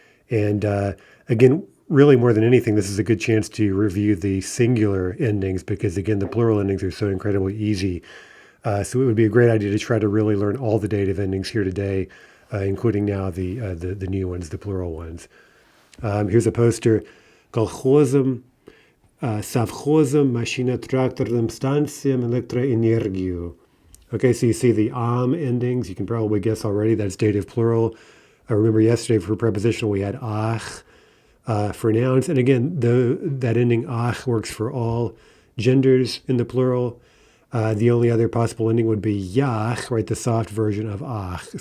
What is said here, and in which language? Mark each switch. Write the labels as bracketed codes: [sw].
[en] And again, really more than anything, this is a good chance to review the singular endings because again, the plural endings are so incredibly easy. So it would be a great idea to try to really learn all the dative endings here today, including now the new ones, the plural ones. Here's a poster. [ru] Колхозом, совхозом, машино-тракторным станциям, электроэнергию. [en] Okay, so you see the endings. You can probably guess already that's dative plural. I remember yesterday for prepositional we had ach for nouns. And again, that ending ach works for all genders in the plural. The only other possible ending would be yach, right, the soft version of ach.